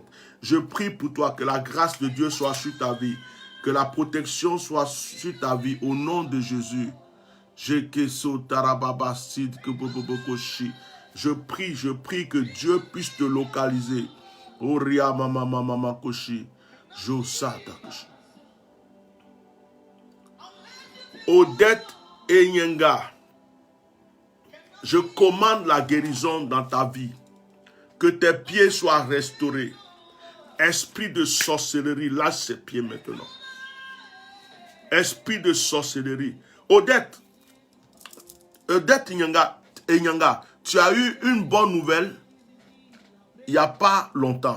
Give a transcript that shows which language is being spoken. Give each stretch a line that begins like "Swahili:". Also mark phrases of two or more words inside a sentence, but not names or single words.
French: Je prie pour toi que la grâce de Dieu soit sur ta vie. Que la protection soit sur ta vie au nom de Jésus. Je prie que Dieu puisse te localiser. Oria mama mama koshi. Josata koshi. Odette Enyenga, je commande la guérison dans ta vie. Que tes pieds soient restaurés. Esprit de sorcellerie, lâche ses pieds maintenant. Esprit de sorcellerie. Odette Enyenga, tu as eu une bonne nouvelle il n'y a pas longtemps.